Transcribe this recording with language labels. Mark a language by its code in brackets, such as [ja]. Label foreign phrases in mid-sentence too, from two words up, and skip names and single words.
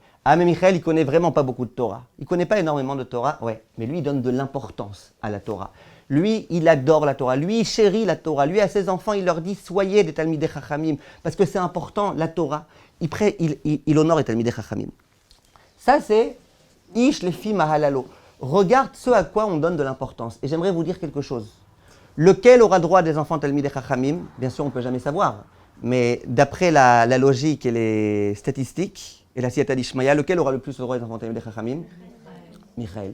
[fr] Ah mais Michael il connaît vraiment pas beaucoup de Torah. Il connaît pas énormément de Torah, ouais, mais lui il donne de l'importance à la Torah. Lui il adore la Torah, lui il chérit la Torah, lui à ses enfants il leur dit soyez des [he] תלמידי חכמים, [fr] parce que c'est important la Torah, il honore les [he] תלמידי חכמים. [fr] Ça c'est [he] איש לפי מהללו. [fr] Regarde ce à quoi on donne de l'importance. Et j'aimerais vous dire quelque chose. Lequel aura droit des enfants [he] תלמידי חכמים? [fr] Bien sûr on ne peut jamais savoir, mais d'après la logique et les statistiques, et la [he] סייעתא דשמיא, [fr] lequel aura le plus le droit des enfants [he] תלמידי חכמים? [fr] Michael.